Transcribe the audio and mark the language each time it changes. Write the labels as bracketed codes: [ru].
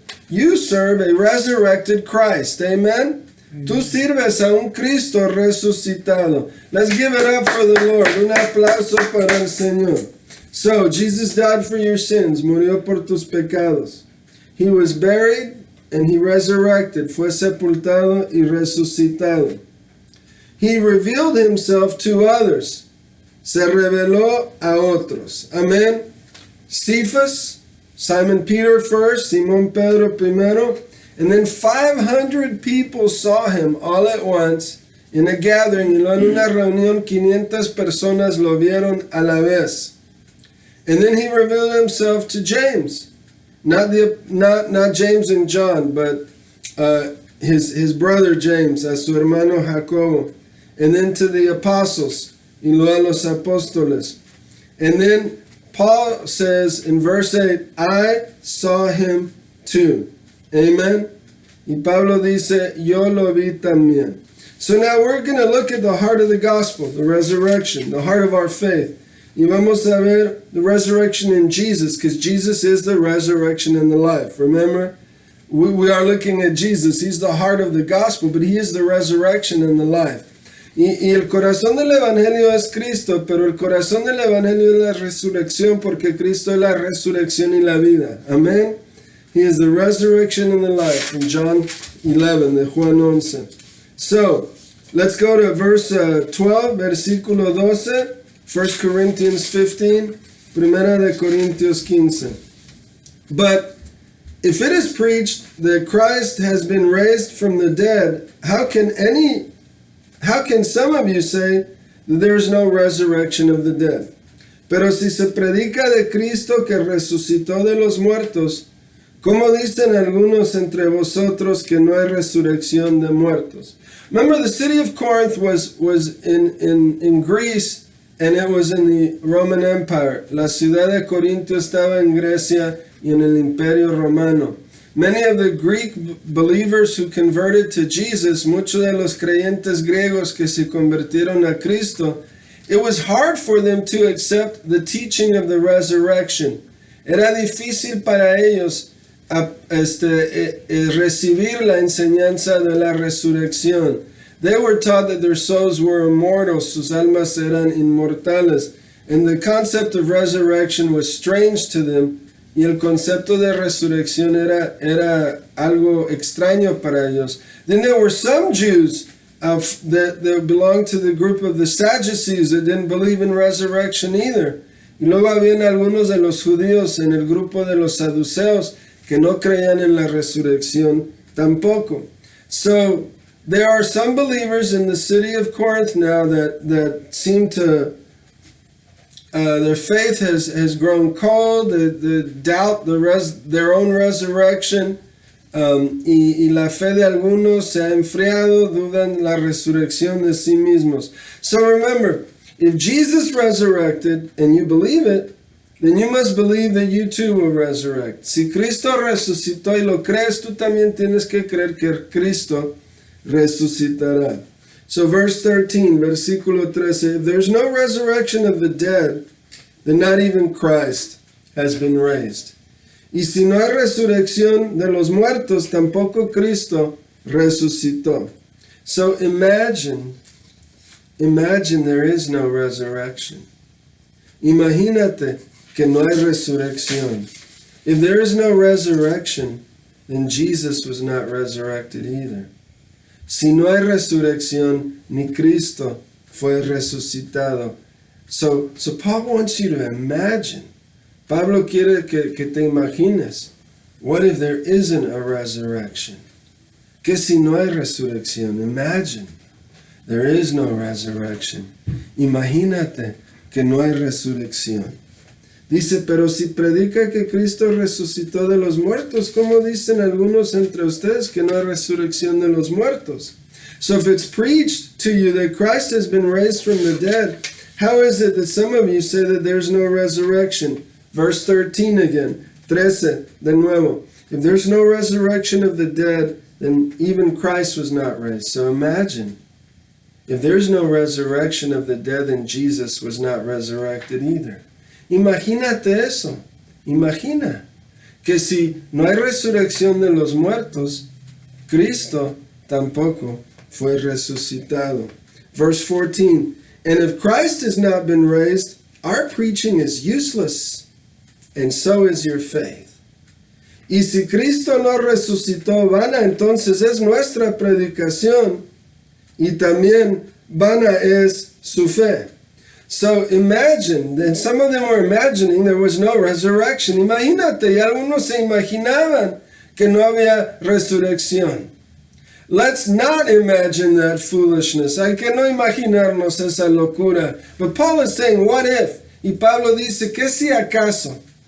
[en] You serve a resurrected Christ. Amen? [es] Tú sirves a un Cristo resucitado. [en] Let's give it up for the Lord. [es] Un aplauso para el Señor. [en] So, Jesus died for your sins. [es] Murió por tus pecados. [en] He was buried and he resurrected. [es] Fue sepultado y resucitado. [en] He revealed himself to others. [es] Se reveló a otros. [en] Amen. Cephas, Simon Peter first, [es] Simón Pedro primero, [en] and then 500 people saw him all at once in a gathering. [es] Y luego en una reunión 500 personas lo vieron a la vez. [en] And then he revealed himself to James, not James and John, but his brother James, [es] a su hermano Jacobo, [en] and then to the apostles. [es] Y luego a los apóstoles. [en] And then Paul says in verse 8, I saw him too. Amen. [es] Y Pablo dice, yo lo vi también. [en] So now we're going to look at the heart of the gospel, the resurrection, the heart of our faith. [es] Y vamos a ver [en] the resurrection in Jesus, because Jesus is the resurrection and the life. Remember, we are looking at Jesus. He's the heart of the gospel, but he is the resurrection and the life. [es] Y el corazón del Evangelio es Cristo, pero el corazón del Evangelio es la resurrección, porque Cristo es la resurrección y la vida. Amén. [en] He is the resurrection and the life, from John 11, [es] de Juan 11. [en] So, let's go to verse 12, [es] versículo 12, [en] 1 Corinthians 15, [es] Primera de Corintios 15. [en] But if it is preached that Christ has been raised from the dead, how can some of you say that there is no resurrection of the dead? [es] Pero si se predica de Cristo que resucitó de los muertos, ¿Cómo dicen algunos entre vosotros que no hay resurrección de muertos? [en] Remember, the city of Corinth was in Greece, and it was in the Roman Empire. [es] La ciudad de Corinto estaba en Grecia y en el Imperio Romano. [en] Many of the Greek believers who converted to Jesus, [es] muchos de los creyentes griegos que se convirtieron a Cristo, [en] it was hard for them to accept the teaching of the resurrection. [es] Era difícil para ellos recibir la enseñanza de la resurrección. [en] They were taught that their souls were immortal, [es] sus almas eran inmortales, [en] and the concept of resurrection was strange to them, [es] y el concepto de resurrección era algo extraño para ellos. [en] Then there were some Jews that belonged to the group of the Sadducees that didn't believe in resurrection either. [es] Y luego habían algunos de los judíos en el grupo de los saduceos que no creían en la resurrección tampoco. [en] So there are some believers in the city of Corinth now that seem to their faith has grown cold, they doubt their own resurrection, [es] y la fe de algunos se ha enfriado, dudan la resurrección de sí mismos. [en] So remember, if Jesus resurrected and you believe it, then you must believe that you too will resurrect. [es] Si Cristo resucitó y lo crees, tú también tienes que creer que Cristo resucitará. [en] So verse 13, [es] versículo 13, [en] if there's no resurrection of the dead, then not even Christ has been raised. [es] Y si no hay resurrección de los muertos, tampoco Cristo resucitó. [en] So imagine there is no resurrection. [es] Imagínate que no hay resurrección. [en] If there is no resurrection, then Jesus was not resurrected either. [es] Si no hay resurrección, ni Cristo fue resucitado. [en] So Paul wants you to imagine. [es] Pablo quiere que te imagines. [en] What if there isn't a resurrection? [es] Que si no hay resurrección? [en] Imagine there is no resurrection. [es] Imagínate que no hay resurrección. Dice, pero si predica que Cristo resucitó de los muertos, ¿cómo dicen algunos entre ustedes que no hay resurrección de los muertos? [en] So if it's preached to you that Christ has been raised from the dead, how is it that some of you say that there's no resurrection? Verse 13 again, 13, [es] de nuevo. [en] If there's no resurrection of the dead, then even Christ was not raised. So imagine, if there's no resurrection of the dead, then Jesus was not resurrected either. [es] Imagínate eso. Imagina que si no hay resurrección de los muertos, Cristo tampoco fue resucitado. [en] Verse 14, and if Christ has not been raised, our preaching is useless, and so is your faith. [es] Y si Cristo no resucitó, vana entonces es nuestra predicación, y también vana es su fe. [en] So imagine, and some of them were imagining there was no resurrection. [es] Imagínate, y algunos se imaginaban que no había resurrección. [en] Let's not imagine that foolishness. [es] Hay que no imaginarnos esa locura. [en] But Paul is saying, what if? [es] Y Pablo dice, ¿qué si acaso?